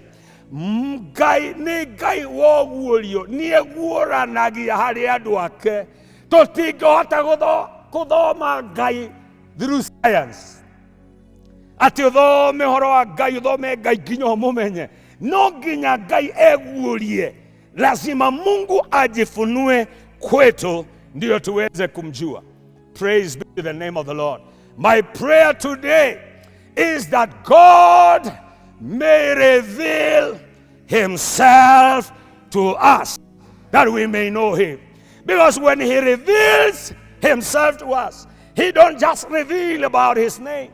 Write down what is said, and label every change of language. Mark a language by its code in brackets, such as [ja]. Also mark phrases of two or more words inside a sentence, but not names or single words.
[ki] Ngai ni Ngai woguorio nieguoranagia hari andu ake, tutingihota kuthoma Ngai [en] through science, [ki] ati uthome horo wa Ngai, uthome Ngai nginya umumenye. No nginya Ngai eguorie, [sw] lazima Mungu ajifunue kwetu ndio tuweze kumjua. [en] Praise be to the name of the Lord. My prayer today is that God may reveal himself to us, that we may know him. Because when he reveals himself to us, he don't just reveal about his name.